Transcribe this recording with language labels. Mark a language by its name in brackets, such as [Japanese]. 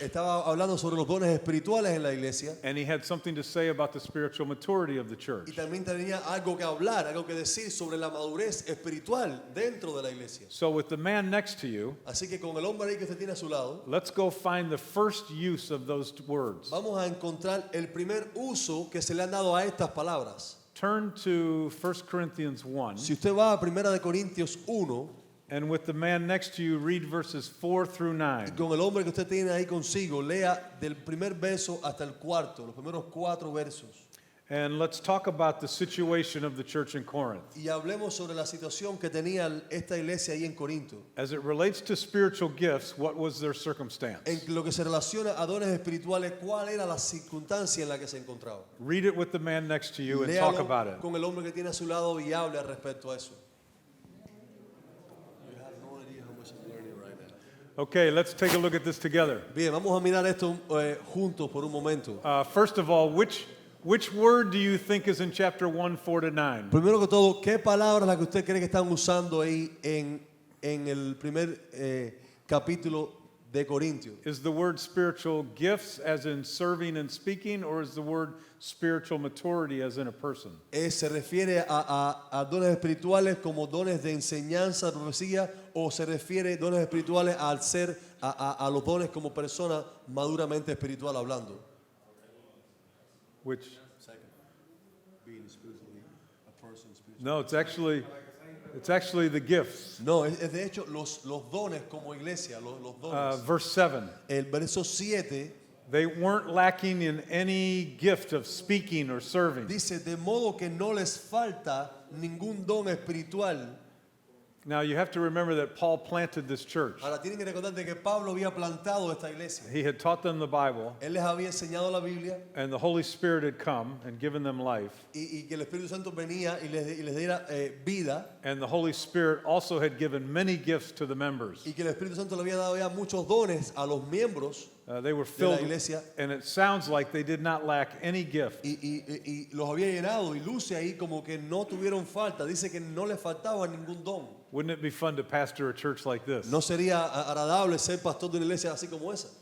[Spanish] Estaba hablando sobre los dones espirituales en la iglesia [English] and he had something to say about the spiritual maturity of the [Spanish] y [English] church. [Spanish] también tenía algo que hablar, algo que decir sobre la madurez espiritual dentro de la iglesia. [English] So with the man next to you, [Spanish] Así que con el hombre ahí que usted tiene a su lado, [English] let's go find the first use of those words. [Spanish] vamos a encontrar el primer uso que se le han dado a estas palabras. [English] Turn to 1 Corinthians 1, [Spanish] Si usted va a 1 de Corintios 1, [English] and with the man next to you, read verses 4 through [Spanish] y [English] 9. [Spanish] con el hombre que usted tiene ahí consigo, lea del primer verso hasta el cuarto, los primeros 4 versos. [English] And let's talk about the situation of the church in Corinth. [Spanish] Y hablemos sobre la situación que tenía esta iglesia ahí en Corinto. [English] As it relates to spiritual gifts, what was their circumstance? [Spanish] En lo que se relaciona a dones espirituales, ¿cuál era la circunstancia en la que se encontraba? [English] Read it with the man next to you and talk [Spanish] Léalo [English] about it. [Spanish] con el hombre que tiene a su lado y hable al respecto a eso. [English] Okay, let's take a look at this together. [Spanish] Bien, vamos a mirar esto juntos por un momento. [English] First of all, which word do you think is in chapter 1, 4 to 9? [Spanish] Primero que todo, ¿qué palabra es la que usted cree que están usando ahí en el primer capítulo de Corintios? [English] Is the word spiritual gifts as in serving and speaking, or is the word spiritual maturity as in a person? [Spanish] ¿Se refiere a dones espirituales como dones de enseñanza, de profecía, o se refiere dones espirituales al ser a los dones como persona maduramente espiritual hablando? [English] Which? Second, being spiritually a person spiritually. No, it's actually the gifts. [Spanish] No, es de hecho los dones como iglesia, los dones. [English] Verse 7. [Spanish] El verso 7 [English] They weren't lacking in any gift of speaking or serving. [Spanish] dice, de modo que no les falta ningún don espiritual. [English] Now you have to remember that Paul planted this church. [Spanish] Ahora tienen que recordar de que Pablo había plantado esta iglesia. [English] He had taught them the Bible, [Spanish] Él les había enseñado la Biblia [English] and the Holy Spirit had come and given them life. [Spanish] y que el Espíritu Santo venía y les diera vida, [English] And the Holy Spirit also had given many gifts to the members. [Spanish] y que el Espíritu Santo le había dado ya muchos dones a los miembros [English] They were [Spanish] de la [English] filled, [Spanish] iglesia [English] and it sounds like they did not lack any gift. [Spanish] y los había llenado, y luce ahí como que no tuvieron falta. Dice que no les faltaba ningún don. [English] Wouldn't it be fun to pastor a church like this? [Spanish] No sería agradable ser pastor de una iglesia así como esa.